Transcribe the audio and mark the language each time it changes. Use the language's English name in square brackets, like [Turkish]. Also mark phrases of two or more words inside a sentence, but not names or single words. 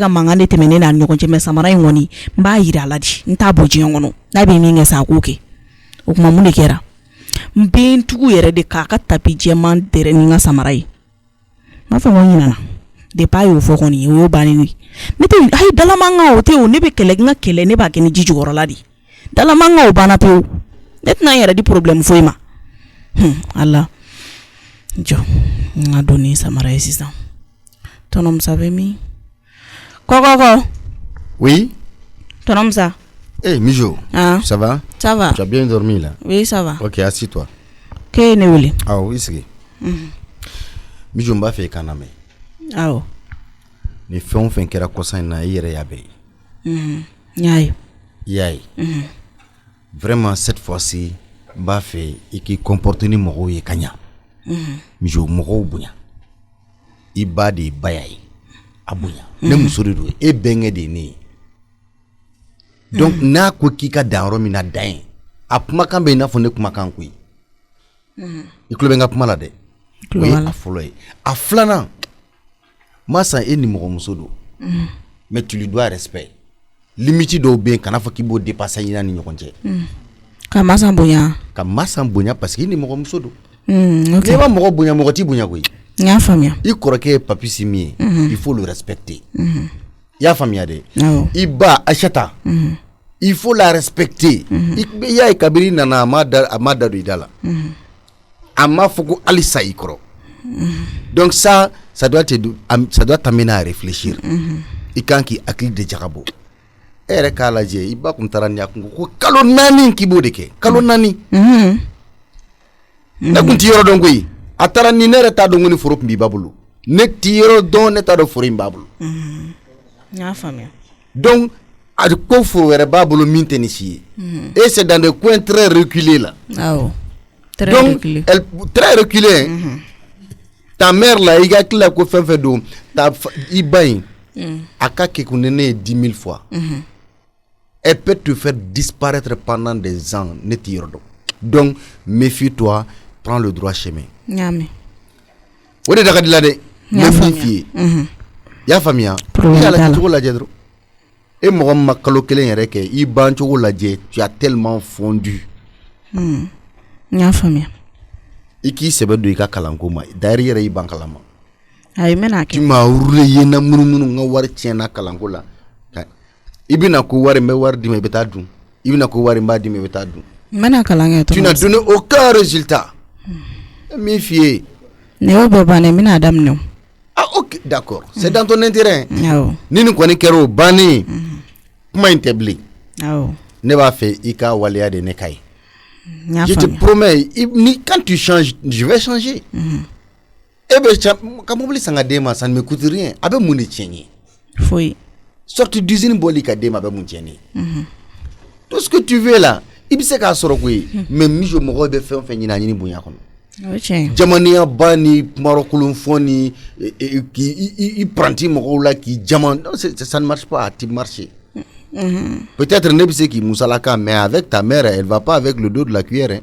[Bambara] ka mankan de tɛmɛ ne n'a ɲɔgɔn cɛ mais samara in kɔni n b'a yira a la di n t'a bɔ diɲɛ kɔnɔ n'a bɛ min kɛ sa a k'o kɛ o kuma mun de kɛra n bɛ n tugu yɛrɛ de k'a ka tapi jɛman dɛrɛ ni n ka samara ye n b'a fɛ ko n ɲinana depuis a y'o fɔ kɔni o y'o bannen ye ne tɛ ayi dalamankan o tɛ o ne bɛ kɛlɛ n ka kɛlɛ ne b'a kɛ ni ji jukɔrɔla de dalamankan o banna pewu ne tɛna n yɛrɛ di problème foyi ma ala jɔ n ka don ni samara ye sisan. Tonton bɛ min? Kɔkɔkɔ. [French] Oui. [Bambara] Tonton. [French] Eh, Mijo. Ça va? Ça va. Tu as bien dormi là? Oui, ça va. Ok, assis-toi. Qu'est-ce que vous Ah oui, c'est. Mijo m'a fait kaname. Ah oh. [Bambara] Ni fɛn fɛn kɛra kɔsan in na i yɛrɛ y'a bɛɛ ye. Yaye. [French] Vraiment cette fois-ci [Bambara] n b'a fɛ i k'i comporter ni mɔgɔw ye ka ɲa. Mijo mɔgɔw bonya. I ba de ba ya ye a bonya ne muso de don e bɛnkɛ de ye ne ye donc n'a ko k'i ka dan yɔrɔ min na dan ye a kumakan bɛ i n'a fɔ ne kumakan koyi i tulo bɛ n ka kuma la dɛ o ye a fɔlɔ ye a filanan masa e ni mɔgɔmuso don [French] mais tu lui dois respect limite [Bambara] dɔw bɛ yen kana fɔ k'i b'o dépasser ɲina ni ɲɔgɔn cɛ ka masa bonya [French] parce que [Bambara] i ni mɔgɔmuso don okay. N'i ma mɔgɔ bonya mɔgɔ t'i bonya koyi. N y'a faamuya. I kɔrɔkɛ ye papisi min ye [French] il faut le respecter. [Bambara] I y'a faamuya de. I ba Aïchata [French] il faut la respecter. [Bambara] I y'a ye kabiri nana a ma da don i da la. A ma fɔ ko halisa i kɔrɔ. [French] Donc ça doit t'amener à réfléchir. [Bambara] I kan k'i hakili de jagabɔ. E yɛrɛ k'a lajɛ i ba kun taara ni a kun ko kalo 4 k'i b'o de kɛ kalo 4. Ne kun ti yɔrɔ dɔn koyi a taara ni ne yɛrɛ t'a dɔn ko ni foro kun b'i ba bolo ne ti yɔrɔ dɔn ne t'a dɔn foro in b'a bolo. N y'a faamuya. Donc a ko foro wɛrɛ b'a bolo min tɛ ni si ye. [French] Et c'est dans des coins très reculés là. [Bambara] Awɔ. [French] Donc très reculé. Ta mère là [Bambara] i ka tila ko fɛn fɛn don i ba in a ka kɛ kun ne ye 10 000 fois. [French] Elle peut te faire disparaître pendant des ans [Bambara] ne ti yɔrɔ dɔn. [French] Donc méfie-toi. Prends le droit chemin. [Bambara] Nyame. O de daga dila de. Ne min fi ye. Y'a faamuya. I y'a lajɛ cogo lajɛ dɔrɔn. E mɔgɔ ma kalo kelen yɛrɛ kɛ i ban cogo lajɛ [French] tu as tellement fondu. [Bambara] n y'a faamuya. I k'i sɛbɛ don i ka kalanko ma d'ailleurs yɛrɛ i ban kalama. Ayi n bɛna kɛ. [French] Tu m'as roulé [Bambara] na munumunu n ka wari tiɲɛna kalanko la. I bɛna ko wari n bɛ wari d'i ma i bɛ taa dun. I bɛna ko wari n b'a d'i ma i bɛ taa dun. N bɛna kalan kɛ. [French] Tu n'as donné aucun résultat. [Bambara] Min f'i ye. Ne y'o bɛɛ bannen n bɛna daminɛ o. [French] Ah ok d'accord c'est dans ton intérêt. [Bambara] Awɔ. Ni nin kɔni kɛra o bannen kuma in tɛ bilen. Awɔ. Ne b'a fɛ i ka waleya de ne ka ye. N y'a [French] Je te [Bambara] faamuya. [French] promets quand tu changes je vais changer. Eh ben [Bambara] ka mobili san ka d'e ma [French] ça ne me coûte rien [Bambara] a bɛ mun de tiɲɛ ye. Foyi. [French] Sortie d'usine [Bambara] bɔli ka d'e ma a bɛ mun tiɲɛ ye. [French] Tout ce que tu veux là [Bambara] i bɛ se k'a sɔrɔ koyi mais mijo mɔgɔw bɛ fɛn o fɛn ɲini a ɲini bonya kɔnɔ. O tiɲɛ. Jamaniya ba ni kumakolon fɔ ni i pranti mɔgɔw la k'i jama [French] non ça ne marche pas [Bambara] a ti marcher. [French] Peut-être [Bambara] ne bɛ se k'i musalaka [French] mais avec ta mère elle va pas avec le dos de la cuillère.